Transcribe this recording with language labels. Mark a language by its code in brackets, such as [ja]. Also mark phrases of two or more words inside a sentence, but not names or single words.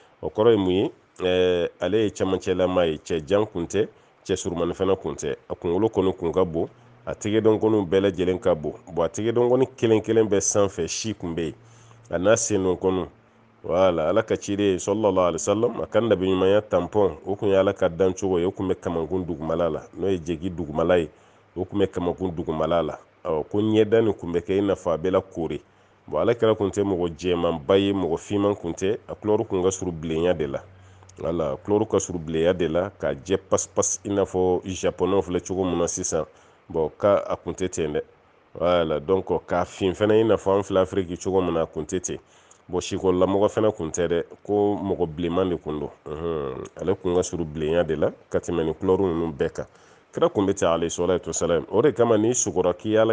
[bm] o kɔrɔ ye mun ye ale ye camancɛlama ye cɛ jan kun tɛ cɛ surumani fana kun tɛ a kunkolo kɔni kun ka bon a tigɛdɔnkɔniw bɛɛ lajɛlen ka bon a tigɛdɔnkɔni kelen kelen bɛɛ sanfɛ si kun bɛ yen a n'a sennɔnkɔniw wala ala ka ciden [ar] صلى الله عليه وسلم [bm] a ka nabiɲumanya tampɔn o kun ye ala ka dancogo ye o kun bɛ kamankun dugumala la n'o ye jegi dugumala ye o kun bɛ kamankun dugumala la ko ɲɛda nin kun bɛ kɛ i n'a fɔ a bɛ la koori ale kɛra kun tɛ mɔgɔ jɛmanba ye mɔgɔ finman kun tɛ a kulɔru kun ka surun bilenya de la wala kulɔru ka surun bilenya de la ka jɛ pas i n'a fɔ japonɛw filɛ cogo min na sisan ka a kun tɛ ten dɛ wala donc k'a fin fana i n'a fɔ an filɛ afiriki cogo min na a kun tɛ ten sikɔrilamɔgɔ fana kun tɛ dɛ ko mɔgɔ bilenman de kun don ale kun ka surun bilenya de la ka tɛmɛ ni kulɔru ninnu bɛɛ kan kira kun bɛ ten [ar] عليه الصلاة والسلام [bm] o de kama n'i sugora k'i y'ala